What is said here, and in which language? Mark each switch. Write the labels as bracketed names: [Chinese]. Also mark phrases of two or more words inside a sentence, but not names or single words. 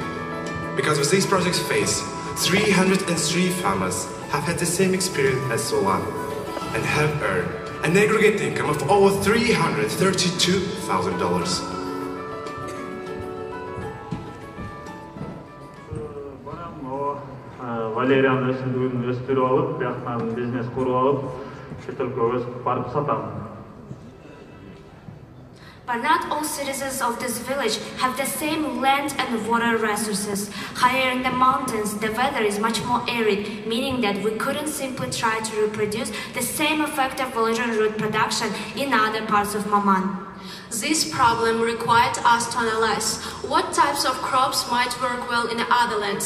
[English] Because of these projects phase, 303 farmers have had the same experience as Ulan and have earned an aggregate income of over $332,000. [Kazakh] Valerian өсімдігін өстіріп алып, бияқтан бизнес құрып алып, шетелге барып сатамын. [English] But not all citizens of this village have the same land and water resources. Higher in the mountains, the weather is much more arid, meaning that we couldn't simply try to reproduce the same effective village root production in other parts of Maman. This problem required us to analyze what types of crops might work well in other lands.